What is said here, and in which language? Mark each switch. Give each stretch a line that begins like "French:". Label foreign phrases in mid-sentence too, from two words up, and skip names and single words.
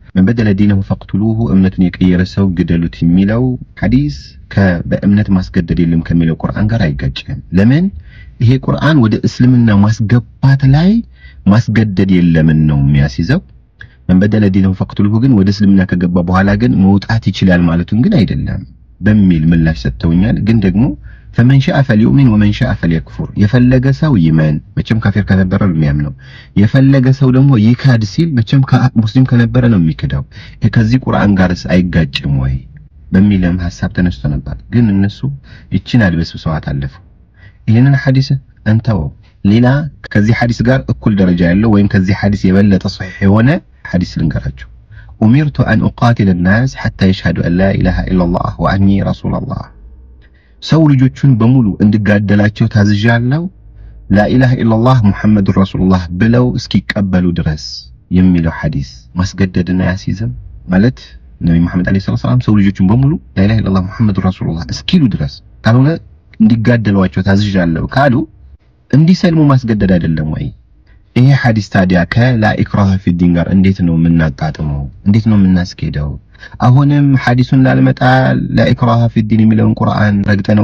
Arabic: من بدل دينه فاقتلوه
Amharic: እምነቱን የቀየረ ሰው ግደሉት የሚለው ሐዲስ በእምነት ማስገደድ የለም ከሚለው ቁርአን ጋር አይጋጭም። ለምን? ይሄ ቁርአን ወደ እስልምና ማስገባት ላይ ማስገደድ የለምን ነው የሚያስይዘው።
Arabic: من بدل دينه فاقتلوه
Amharic: ግን ወደ እስልምና ከገባ በኋላ ግን መውጣት ይችላል ማለቱን ግን አይደለም በሚል ምላሽ ሰጥተውኛል። ግን ደግሞ
Arabic: فمن شاء فليؤمن ومن شاء فليكفر
Amharic: የፈለገ ሰው ይመን መቼም ካፊር ከነበረ ነው የሚያምነው። የፈለገ ሰው ደግሞ ይካድ ሲል መቼም ሙስሊም ከነበረ ነው የሚክዳው። ከዚህ ቁርአን ጋርስ አይጋጭም ወይ? በሚልም ሐሳብ ተነስቶ ነበር ግን እነሱ እቺን አድበስብሰዋት አለፉ ይሄንን ሐዲስ እንተው ሌላ ከዚህ ሐዲስ ጋር እኩል ደረጃ ያለው ወይም ከዚህ ሐዲስ የበለጠ ሷሂህ የሆነ ሐዲስ ልንገራችሁ
Arabic: أمرت أن أقاتل الناس حتى يشهدوا أن لا إله إلا الله وأني رسول الله
Amharic: ሰው ልጆቹን በሙሉ እንድጋደላቸው ታዝዣለሁ لا
Arabic: إله إلا الله محمد رسول الله
Amharic: ብለው እስኪቀበሉ ድረስ የሚለው ሐዲስ ማስገደድና ያሲዝም ማለት ነብይ መሐመድ
Arabic: عليه السلام
Amharic: ሰው ልጆቹን በሙሉ
Arabic: لا إله إلا الله محمد رسول الله
Amharic: እስኪሉ ድረስ ካልሆነ እንዲጋደሏቸው ታዝዣለሁ ካሉ እንዲሰልሙ ማስገደድ አይደለም ወይ ይሄ ሐዲስ ታዲያ ከላ ኢክራህ ፊ ዲን ጋር እንዴት ነው የምናጣጥመው እንዴት ነው የምናስኬደው አሁንም ሐዲሱን ላልመጣ
Arabic: لا إكراه في الدين
Amharic: የሚለውን ቁርአን ረግጠነው